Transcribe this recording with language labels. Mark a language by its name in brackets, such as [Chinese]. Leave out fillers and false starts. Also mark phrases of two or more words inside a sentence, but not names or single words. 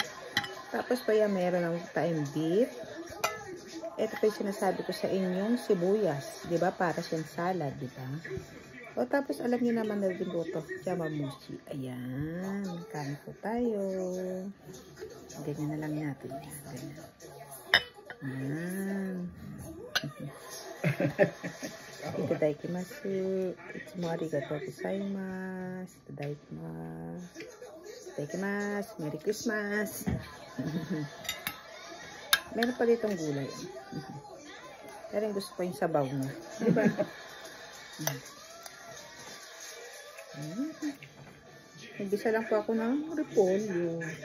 [Filipino] Tapos pa yan, meron ng tayong beef. Ito po yung sinasabi ko sa inyong sibuyas. Diba? Para siyang salad, diba? O tapos alam niyo naman na rin ito. Yamamushi. Ayan. Kain po tayo. Ganyan na lang natin. Ganyan. Ayan. [Japanese] Itadakimasu. いつもありがとうございます。いただきます. Itadakimasu. [English] Merry Christmas. [Filipino] Meron pa ditong gulay. Pero yung gusto ko yung sabaw niya. Diba? Nagbisa lang po ako ng repolyo.